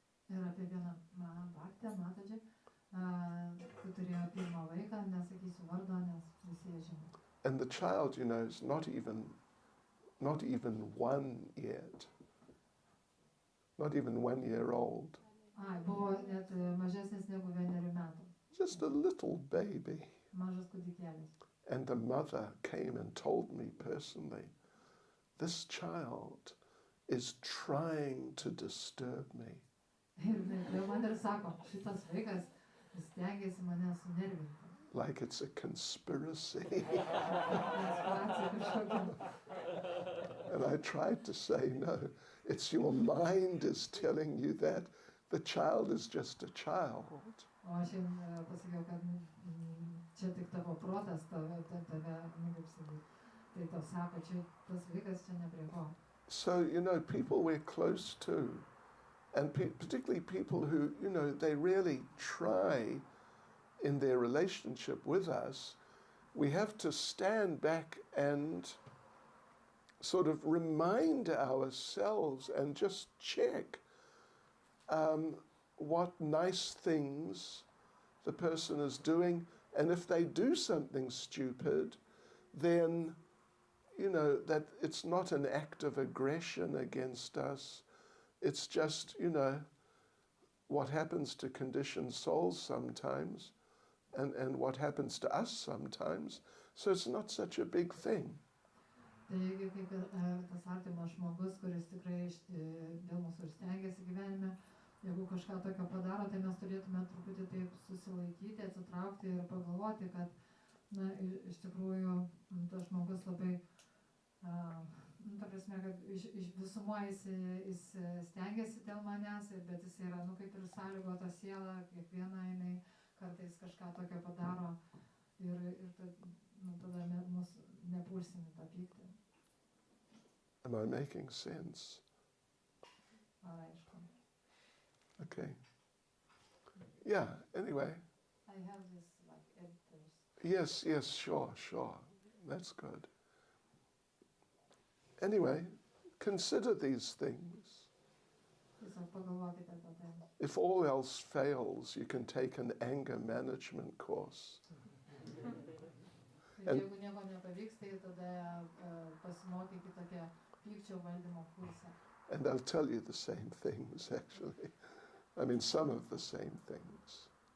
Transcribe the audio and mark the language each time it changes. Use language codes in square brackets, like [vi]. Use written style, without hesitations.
[lt] Ir apie vieną baktę, Matadžią, kai turėjo pirmą vaiką, nesakysiu vardo, nes visi jie žino. [en] and the child, you know, is not even 1 yet, not even 1 year old, [lt] Buvo net mažesnis negu 1 metų, [en] just a little baby. [lt] mažas kūdikėlis. [en] And the mother came and told me personally, this child is trying to disturb me. [lt] Ir man ir sako, šitas vaikas stengiasi mane sunervinti. [en] Like it's a conspiracy. [lt] Konspiracija kažkokia. [en] And I tried to say, no, it's your mind is telling you that. The child is just a child. [lt] O aš jam pasakiau, kad čia tik tavo protas, tave, kaip sakyti, tai tau sako, čia tas vaikas čia ne prie ko. [en] So, you know, people we're close to, and particularly people who, you know, they really try in their relationship with us, we have to stand back and sort of remind ourselves and just check what nice things the person is doing. And if they do something stupid, then, you know, that it's not an act of aggression against us. It's just, you know, what happens to conditioned souls sometimes, and what happens to us sometimes. So it's not such a big thing. [lt] Tai jeigu kaip tas artimas žmogus, kuris tikrai dėl mūsų ir stengiasi gyvenime, jeigu kažką tokio padaro, tai mes turėtume truputį taip susilaikyti, atsitraukti ir pagalvoti, kad, na, iš tikrųjų, tas žmogus labai, ta prasme, kad iš visumoje jis stengiasi dėl manęs, bet jis yra, nu, kaip ir sąlygota siela, kiekviena jinai kartais kažką tokio padaro ir tada mus nepulsim į tą pyktį. [en] Am I making sense? [lt] Ar aišku? [en] Okay. Yeah, anyway. I have this like editors. Yes, sure. That's good. Anyway, consider these things. [lt] Tiesiog pagalvokite apie tai. [en] If all else fails, you can take an anger management course. [lt] Ir jeigu nieko nepavyks, tai tada pasimokykite tokią pykčio valdymo kursą. [en] And they'll tell you the same things, actually. I mean, some of the same things.